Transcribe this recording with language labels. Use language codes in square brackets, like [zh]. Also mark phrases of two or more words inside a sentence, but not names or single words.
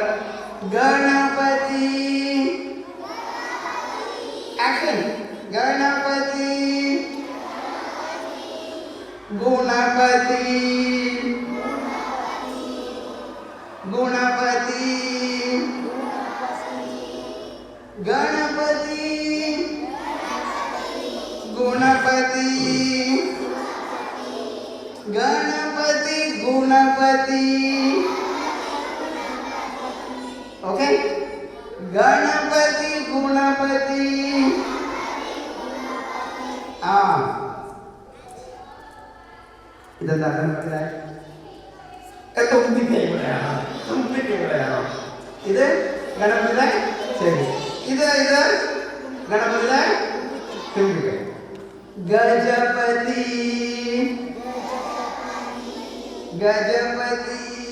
[ml] ഗണപതി. ആക്ഷൻ. ഗണപതി. ഗുണപതി. ഗുണപതി. [sa] गणपति गुणपति गणपति गुणपति ओके गणपति गुणपति [ml] ഇതെന്താ തുമ്പിക്കൈവിടെയാണോ ഇത് ഗണപതിയുടെ ശരി ഇത് ഗണപതിയുടെ തുമ്പിക്കൈ [sa] ഗജപതി ഗജപതി